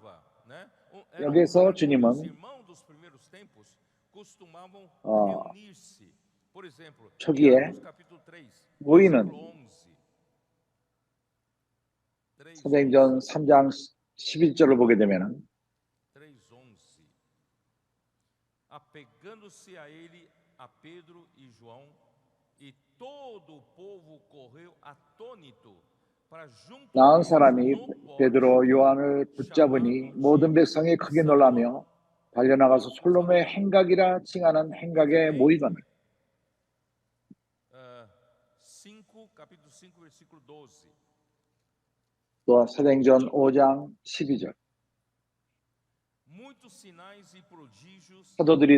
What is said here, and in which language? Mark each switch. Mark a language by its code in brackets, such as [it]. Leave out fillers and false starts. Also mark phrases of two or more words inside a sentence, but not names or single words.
[ko] 여기에서 주님은 초기에 모이는 사도행전 3장 11절을 보게 되면 [pt] apegando-se a ele a Pedro e João e todo o povo correu atônito para junto [ko] 나은 사람이 베드로 요한을 붙잡으니 모든 백성이 크게 놀라며 달려나가서 솔로몬의 행각이라 칭하는 행각에 모이거늘. 또 사도행전 5장 12절 사도들이